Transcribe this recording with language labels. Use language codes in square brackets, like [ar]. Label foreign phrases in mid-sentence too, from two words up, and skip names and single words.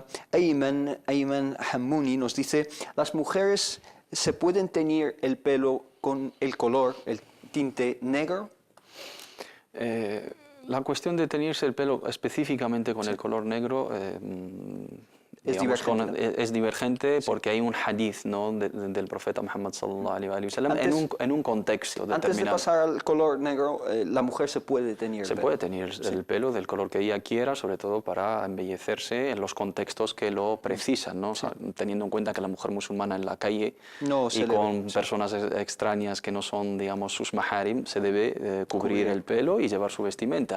[es] Ayman Hammouni nos dice: ¿las mujeres se pueden teñir el pelo con el color, el tinte negro? La cuestión de teñirse el pelo específicamente con el color negro es divergente porque hay un hadith, ¿no? del profeta Muhammad [ar] صلى الله عليه وسلم [es] en un contexto determinado. Antes de pasar al color negro, la mujer se puede teñir el pelo. Se puede teñir el pelo del color que ella quiera, sobre todo para embellecerse en los contextos que lo precisan, ¿no? O sea, teniendo en cuenta que la mujer musulmana en la calle y con personas extrañas que no son, digamos, sus maharim, se debe cubrir el pelo y llevar su vestimenta.